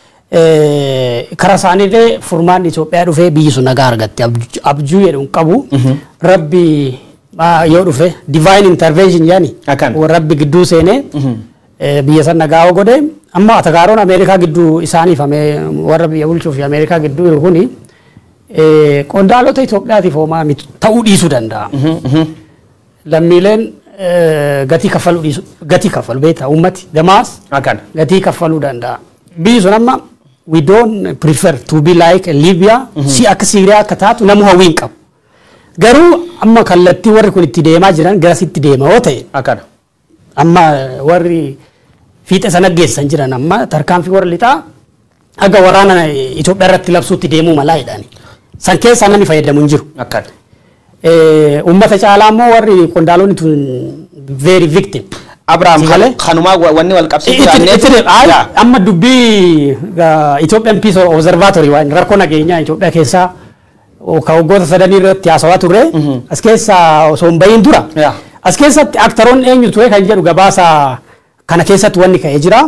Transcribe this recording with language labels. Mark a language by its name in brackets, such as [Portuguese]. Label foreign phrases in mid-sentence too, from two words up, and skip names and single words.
[Oromo] Karaa isaaniillee furmaan Itoophiyaa dhufee biyyi sun nagaa argatte abjuu jedhu qabu rabbi yoo dhufe [English] divine intervention [Oromo] yaani rabbi gidduu seenee biyya san nagaa godhe amma atagaaroon Ameerikaa gidduu isaaniif warra biyya bulchuuf Ameerikaa gidduu jiru kuni qondaalota Itoophiyaatiif homaa ta'uu dhiisuu danda'a. Lammiileen gatii kaffalu beektaa uummati damaas gatii kaffaluu danda'a. Biyyi sun amma [English] we don't prefer to be like Libya [Oromo] si akka Syria akka taatu namu hawwiin qabu. Garuu amma kallattii warri kun itti deemaa jiran garasitti deema yoo ta'e amma warri fiixa sana geessan jiran amma tarkaanfii warri lixaa aga waraana Itoophiyaa irratti labsuutti deemuu malaa jedhani. San keessa namni fayyadamu hin jiru. Uummata caalaa immoo warri qondaalonni tun [English] very victim. [Oromo] Abraham kanuma wanni wal qabsiisu amma dubbii Ethiopian Peace Observatory waan rakkoo nageenyaa Itoophiyaa keessaa ka waggoota sadanii irratti haasawaa turre as keessaa osoo hin bahin dura as keessatti aktaroonni eenyu ture kan jedhu gabaasa kana keessatti wanni ka'ee jira.